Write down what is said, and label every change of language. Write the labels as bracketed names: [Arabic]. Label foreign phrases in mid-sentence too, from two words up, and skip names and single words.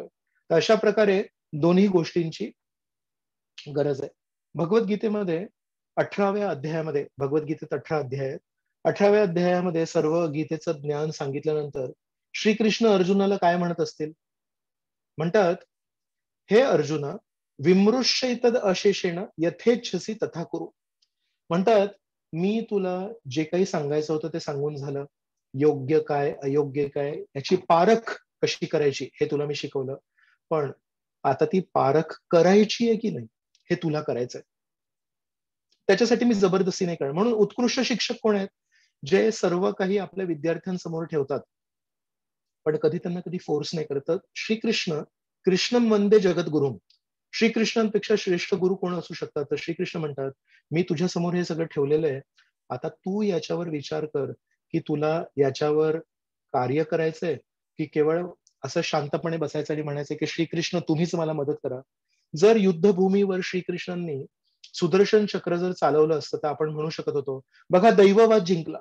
[Marathi] तर अशा प्रकारे दोन्ही गोष्टींची गरज आहे. भगवद्गीतेमध्ये 18व्या अध्यायामध्ये, भगवद्गीतेत 18 अध्याय आहेत. 18व्या अध्यायामध्ये सर्व गीतेचं ज्ञान सांगितल्यानंतर श्रीकृष्ण अर्जुनाला काय म्हणत असतील? म्हणतात, "हे अर्जुना, [Sanskrit] विमृश्यैतद अशेषेण यथेच्छसी तथा कुरु." [Marathi] म्हणतात, "मी तुला जे काही सांगायचं होतं ते सांगून झालं. योग्य काय, अयोग्य काय याची पारख कशी करायची हे तुला मी शिकवलं. पण आता ती पारख करायची आहे की नाही हे तुला करायचंय. त्याच्यासाठी मी जबरदस्ती नाही करणार." म्हणून उत्कृष्ट शिक्षक कोण आहेत? जे सर्व काही आपल्या विद्यार्थ्यांसमोर ठेवतात, पण कधी त्यांना कधी फोर्स नाही करत. तर श्रीकृष्ण, [Sanskrit] कृष्णं वंदे जगद्गुरुम. [Marathi] श्रीकृष्णांपेक्षा श्रेष्ठ गुरु कोण असू शकतात? तर श्रीकृष्ण म्हणतात, "मी तुझ्यासमोर हे सगळं ठेवलेलं आहे. आता तू याच्यावर विचार कर, की तुला याच्यावर कार्य करायचंय, की केवळ असं शांतपणे बसायचं आणि म्हणायचं, की श्रीकृष्ण तुम्हीच मला मदत करा." जर युद्धभूमीवर श्रीकृष्णांनी सुदर्शन चक्र जर चालवलं असतं, तर आपण म्हणू शकत होतो, बघा दैववाद जिंकला.